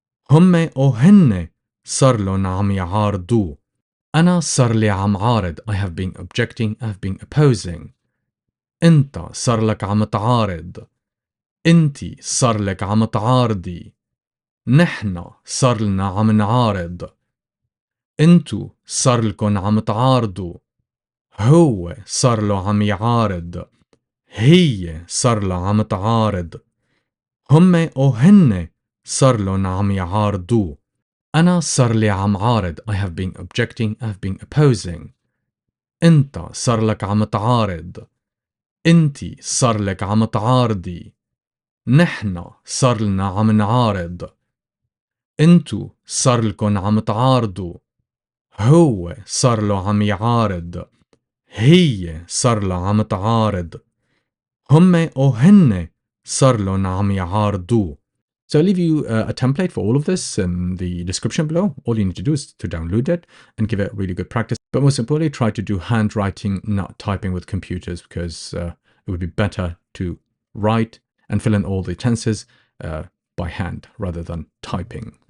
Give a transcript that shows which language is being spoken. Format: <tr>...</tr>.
<ar>هم أو هن صار لهم عم يعارضوا. أنا صار لي عم عارض.</ar> <en>I have been objecting, I have been opposing.</en> <ar>أنت صار لك عم تعارض. أنتي صار لك عم تعارضي. نحن صار لنا عم نعارض. أنتو صار لكن عم تعارضوا. هو صار له عم يعارض. هي صار له عم تعارض. هم أو هن صار لهم عم يعارضوا. أنا صار لي عم عارض.</ar> <en>I have been objecting, I have been opposing.</en> <ar>أنت صار لك عم تعارض. أنتي صار لك عم تعارضي. نحن صار لنا عم نعارض. أنتو صار لكن عم تعارضوا. هو صار له عم يعارض. هي صار له عم تعارض. هم أو هن صار لهم عم يعارضوا.</ar> <en>So I'll leave you a template for all of this in the description below. All you need to do is to download it and give it really good practice. But most importantly, try to do handwriting, not typing with computers, because it would be better to write and fill in all the tenses by hand rather than typing.</en>